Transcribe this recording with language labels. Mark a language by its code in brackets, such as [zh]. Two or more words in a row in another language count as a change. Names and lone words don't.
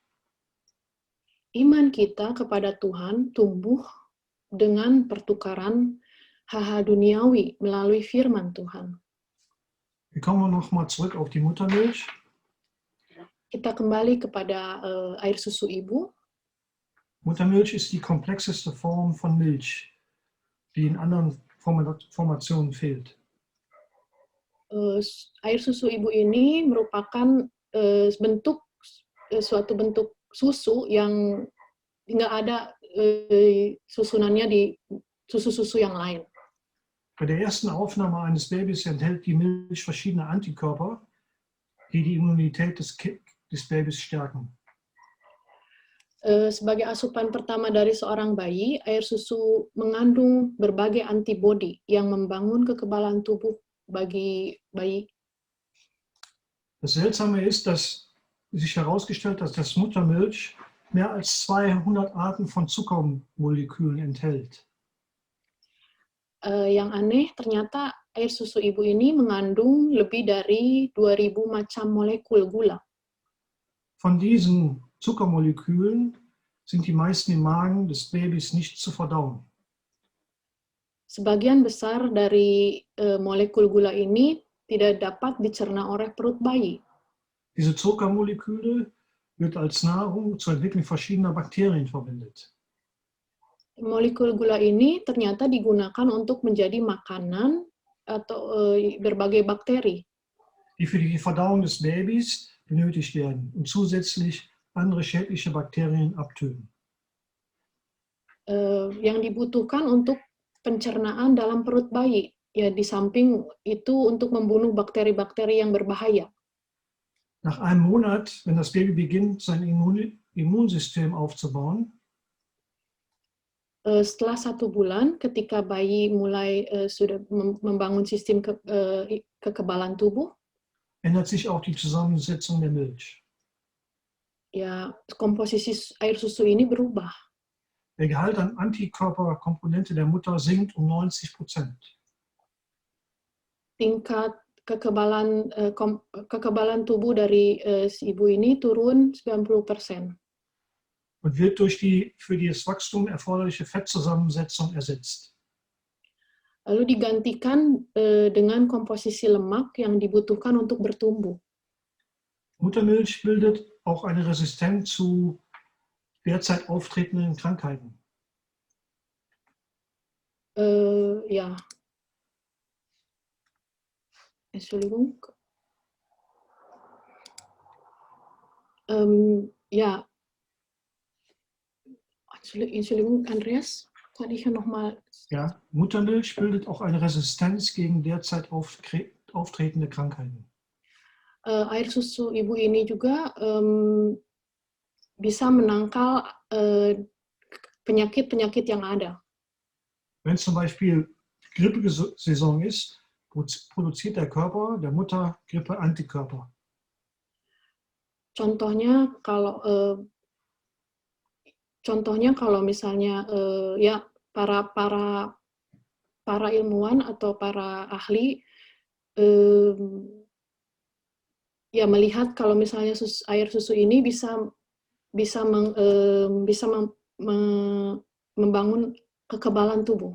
[id] Iman kita kepada Tuhan tumbuh dengan pertukaran hal-hal duniawi melalui firman Tuhan. [de] Wir kommen nochmal zurück auf die Muttermilch. [id] Kita kembali kepada air susu ibu. [de] Muttermilch ist die komplexeste Form von Milch, die in anderen Formationen fehlt. [id] Air susu ibu ini merupakan suatu bentuk susu yang nggak ada susunannya di susu-susu yang lain. [de] Bei der ersten Aufnahme eines Babys enthält die Milch verschiedene Antikörper, die die Immunität des Babys stärken. [id] Sebagai asupan pertama dari seorang bayi, air susu mengandung berbagai antibodi yang membangun kekebalan tubuh bagi bayi. [de] Das Seltsame ist, dass sich herausgestellt hat, dass das Muttermilch mehr als 200 Arten von Zuckermolekülen enthält. [id] Yang aneh, ternyata air susu ibu ini mengandung lebih dari 2000 macam molekul gula. [de] Von diesen Zuckermolekülen sind die meisten im Magen des Babys nicht zu verdauen. [id] Sebagian besar dari molekul gula ini tidak dapat dicerna oleh perut bayi. [de] Diese Zuckermoleküle wird als Nahrung zur Entwicklung verschiedener Bakterien verwendet. [id] Molekul gula ini ternyata digunakan untuk menjadi makanan atau berbagai bakteri. [de] Die für die Verdauung des Babys benötigt werden und zusätzlich andere schädliche Bakterien abtöten. [id] Yang dibutuhkan untuk pencernaan dalam perut bayi, ya di samping itu untuk membunuh bakteri-bakteri yang berbahaya. [de] Nach einem Monat, wenn das Baby beginnt, sein Immunsystem aufzubauen, [id] setelah 1 bulan, ketika bayi mulai sudah membangun sistem kekebalan tubuh, [de] ändert sich auch die Zusammensetzung der Milch. [id] Ya, komposisi air susu ini berubah. [de] Der Gehalt an Antikörperkomponente der Mutter sinkt um 90%. [id] Tingkat kekebalan tubuh dari si ibu ini turun 90%. [de] Und wird durch die für das Wachstum erforderliche Fettzusammensetzung ersetzt. [id] Lalu digantikan dengan komposisi lemak yang dibutuhkan untuk bertumbuh. [de] Muttermilch bildet auch eine Resistenz zu derzeit auftretenden Krankheiten. Ja. Entschuldigung. Ja. Entschuldigung, Andreas, kann ich ja nochmal... Ja, Muttermilch bildet auch eine Resistenz gegen derzeit auftretende Krankheiten. [id] Air susu ibu ini juga bisa menangkal penyakit-penyakit yang ada. [de] Wenn zum Beispiel Grippesaison ist, produziert der Körper der Mutter Grippeantikörper. [id] Contohnya kalau misalnya ya para ilmuwan atau para ahli ya melihat kalau misalnya air susu ini bisa membangun kekebalan tubuh,